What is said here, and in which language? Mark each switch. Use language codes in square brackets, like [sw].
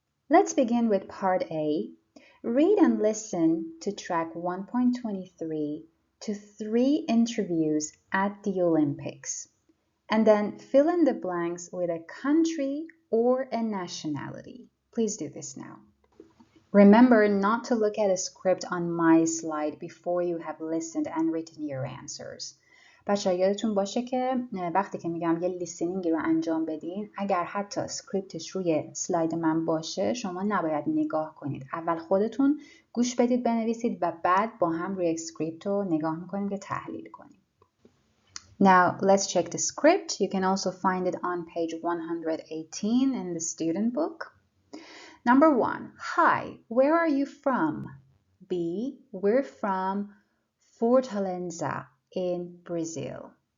[en] Let's begin with part A. Read and listen to track 1.23 to 3 interviews at the Olympics, and then fill in the blanks with a country or a nationality. Please do this now. Remember not to look at a script on my slide before you have listened and written your answers. [fa] بچه‌ها یادتون باشه که وقتی که میگم یه لیسنینگی رو انجام بدین اگر حتی اسکریپتش روی سلاید من باشه شما نباید نگاه کنید. اول خودتون گوش بدید بنویسید و بعد با هم روی اسکریپت رو نگاه میکنیم که تحلیل کنیم. [en] Now let's check the script. You can also find it on page 118 in the student book. Number 1. Hi, where are you from? B. We're from Fortaleza in Brazil.